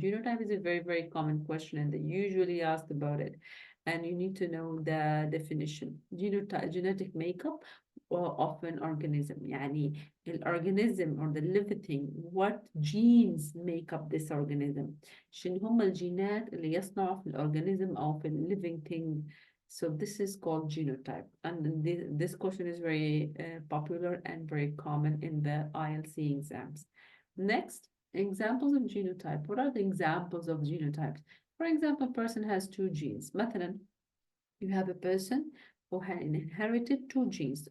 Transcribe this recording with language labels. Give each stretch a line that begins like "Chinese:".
English: Genotype is a very, very common question, and they usually ask about it. And you need to know the definition. Genotype, genetic makeup of an organism. يعني الorganism or the living thing, what genes make up this organism.
Arabic: شنو هم الجينات اللي يصنعوا في الorganism أو في
English: living thing. So this is called genotype, and this question is very popular and very common in the ILC exams. Next, examples of genotype. What are the examples of genotypes? For example, a person has two genes. مثلا, you have a person who had inherited two genes.